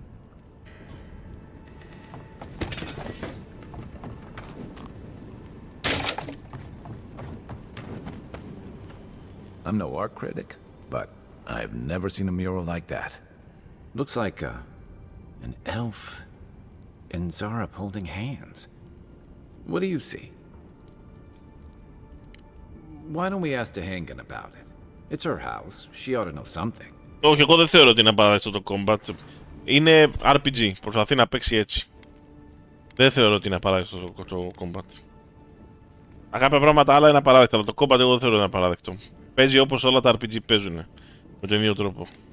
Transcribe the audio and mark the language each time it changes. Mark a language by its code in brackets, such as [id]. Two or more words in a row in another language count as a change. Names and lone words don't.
[en] I'm no art critic, but I've never seen a mural like that. Looks like an elf and Zara holding hands. What do you see? Why don't we ask Hankin about it? It's her house. She ought to know something. [el] Όχι, εγώ δεν θεωρώ ότι είναι απαραίτητο το combat. Είναι RPG. Προσπαθεί να παίξει έτσι. Δεν θεωρώ ότι είναι απαραίτητο το combat. Κάποια πράγματα άλλα είναι απαράδεκτα, αλλά το combat εγώ δεν θεωρώ ότι είναι απαράδεκτο. Παίζει όπως όλα τα RPG παίζουν. Με τον ίδιο τρόπο.